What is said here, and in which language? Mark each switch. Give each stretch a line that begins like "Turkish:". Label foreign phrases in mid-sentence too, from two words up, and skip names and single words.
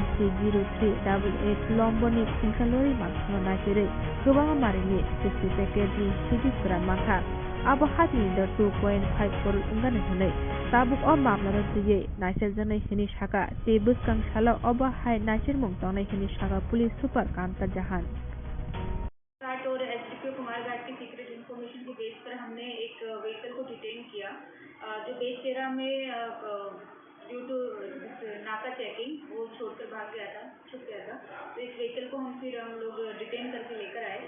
Kok Borok: MC0388 लम्बरनि खुंसा लरि माखंनो नागिरै गोबां मारिनि 60 पेकेटनि सिटी गोरान माखा आबो हातिनि दर 2.5 करोड़ अंगानो हनै ताबुक अ मामलानो दुयै नाइसेर जानाय हिनि साका ते बुस्कां साला अबा हाय नाइसेर मुं तंनाय हिनि साका
English: police super
Kok Borok: कामता जाहान
Hindi: और एसडीपीओ कुमारघाट की
English: secret information
Hindi: के बेस पर हमने एक व्हीकल को डिटेन किया जो बेस 13 में
English: due to
Hindi: नाका चेकिंग वो छोड़कर छुप गया था। तो इस व्हीकल को हम लोग डिटेन करके लेकर आए।